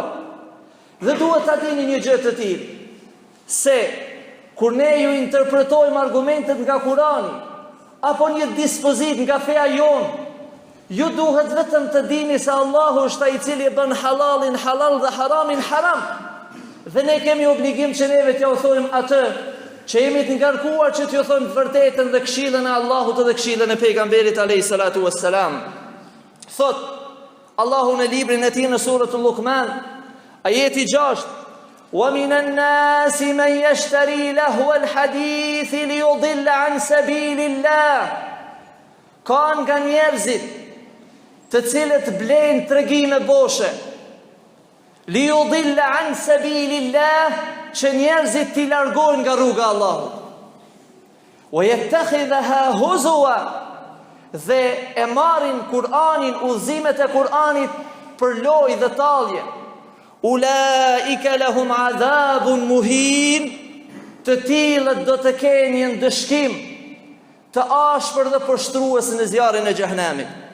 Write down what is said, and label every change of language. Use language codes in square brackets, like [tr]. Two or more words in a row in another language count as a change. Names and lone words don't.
[sq] Dhe duhet ta dini një gjë të tillë, se kur ne ju interpretojmë argumentet nga Kurani apo një dispozit nga feja jonë, ju duhet vetëm të dini se Allahu është ai i cili e bën halalin halal dhe haramin haram. Dhe ne kemi obligim që neve t'ja u thojmë atë që jemi të ngarkuar që t'ju thojmë të vërtetën dhe këshillën e Allahut dhe këshillën e pejgamberit [ar] عليه الصلاة والسلام. [sq] Thot Allahu në librin e tij në suratul Luqman, ajeti 6: [ar] "ومن الناس من يشتري لهو الحديث ليضل عن سبيل الله." [sq] Ka nga njerëzit të cilët blejnë tregime boshe, [ar] ليضل عن سبيل الله, [sq] që njerëzit t'i largojnë nga rruga e Allahut. [ar] ويتخذها هزوا, [sq] dhe e marrin Kur'anin, udhëzimet e Kur'anit për lojë dhe tallje. [ar] أولئك لهم عذاب مهين, [sq] të tillët do të kenë një dëshkim të ashpër dhe poshtrues në zjarrin e xhehenemit.